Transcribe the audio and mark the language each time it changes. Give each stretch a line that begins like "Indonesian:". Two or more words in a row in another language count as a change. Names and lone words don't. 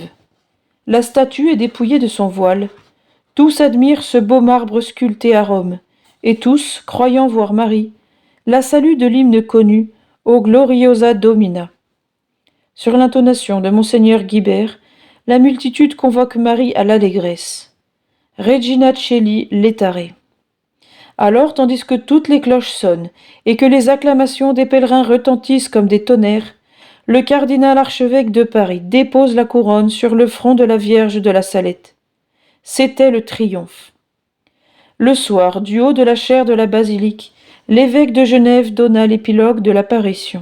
French: La statue est dépouillée de son voile. Tous admirent ce beau marbre sculpté à Rome, et tous, croyant voir Marie, la saluent de l'hymne connu «
Latin: O gloriosa Domina ».
French: Sur l'intonation de Monseigneur Guibert, la multitude convoque Marie à l'allégresse.
Latin: Regina Coeli laetare.
French: Alors, tandis que toutes les cloches sonnent et que les acclamations des pèlerins retentissent comme des tonnerres, le cardinal archevêque de Paris dépose la couronne sur le front de la Vierge de la Salette. C'était le triomphe. Le soir, du haut de la chaire de la basilique, l'évêque de Genève donna l'épilogue de l'apparition.